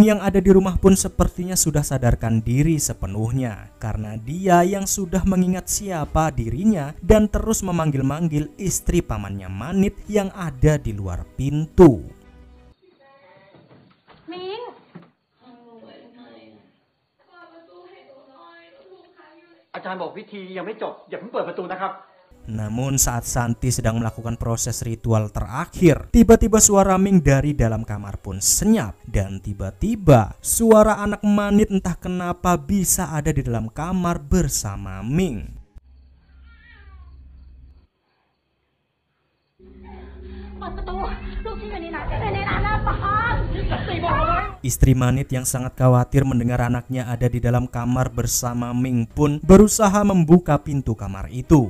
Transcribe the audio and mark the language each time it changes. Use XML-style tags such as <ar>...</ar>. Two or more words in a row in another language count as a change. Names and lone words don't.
<id>yang ada di rumah pun sepertinya sudah sadarkan diri sepenuhnya karena dia yang sudah mengingat siapa dirinya dan terus memanggil-manggil istri pamannya Manit yang ada di luar pintu. Ming!</id> <th>อาจารย์บอกพิธียังไม่จบอย่าเพิ่งเปิดประตูนะครับ</th> <id>Namun saat Santi sedang melakukan proses ritual terakhir, tiba-tiba suara Ming dari dalam kamar pun senyap. Dan tiba-tiba suara anak Manit entah kenapa bisa ada di dalam kamar bersama Ming. Istri Manit yang sangat khawatir mendengar anaknya ada di dalam kamar bersama Ming pun berusaha membuka pintu kamar itu.</id>